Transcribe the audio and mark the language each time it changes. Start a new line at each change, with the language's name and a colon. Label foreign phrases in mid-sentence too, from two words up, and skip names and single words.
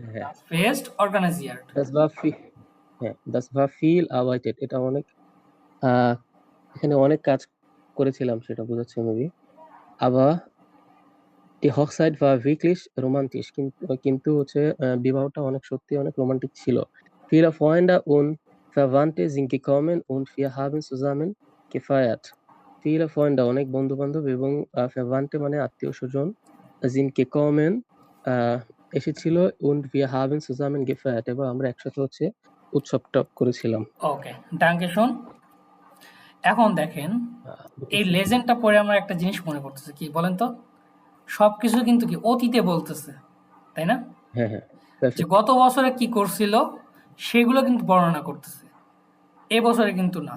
Bangla: হ্যাঁ,
German: Fest organisieren. das war viel arbeitet,
Bangla: এটা অনেক এখানে অনেক কাজ করেছিলাম সেটা বোঝাচ্ছে মেবি।
German: আবার die Hochzeit war wirklich romantisch,
Bangla: কিন্তু হচ্ছে বিবাহটা সত্যি অনেক রোমান্টিক ছিল।
German: Viele Freunde und Verwandte sind gekommen und wir haben zusammen gefeiert. Viele Freunde
Bangla: অনেক বন্ধু-বান্ধব এবং Verwandte মানে আত্মীয়-স্বজন
German: sind gekommen
Bangla: এসেছিল
German: und wir haben zusammen gefeiert
Bangla: এবং আমরা একসাথে হচ্ছে উৎসবটা করেছিলাম। ওকে,
German: Danke schön.
Bangla: এখন দেখেন এই লেজেন্ডটা পড়ে আমার একটা জিনিস মনে পড়তেছে, কি বলেন তো? সবকিছু কিন্তু কি অতীতে বলতেছে, তাই না? হ্যাঁ, যে perfect. গত বছরে কি করছিল সেগুলো কিন্তু বর্ণনা করতেছে, এ বছরে কিন্তু না।